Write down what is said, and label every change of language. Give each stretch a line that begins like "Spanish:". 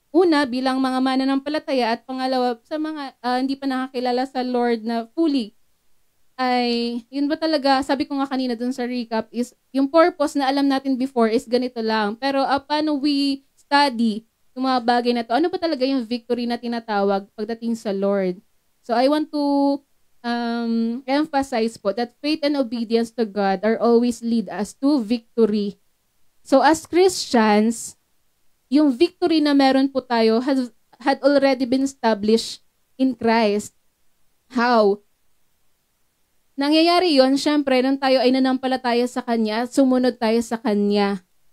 Filipino: Una, bilang mga mananampalataya, at pangalawa, sa mga hindi pa nakakilala sa Lord na fully, ay, yun ba talaga, sabi ko nga kanina dun sa recap, is yung purpose na alam natin before is ganito lang. Pero paano we study yung mga bagay na to? Ano ba talaga yung victory na tinatawag pagdating sa Lord?
English: So I want to emphasize po that faith and obedience to God are always lead us to victory. So as Christians,
Filipino: yung victory na meron po tayo
English: had already been established in Christ. How?
Filipino: nangyayari yon syempre, nung tayo ay nanampalataya sa Kanya at sumunod tayo sa Kanya.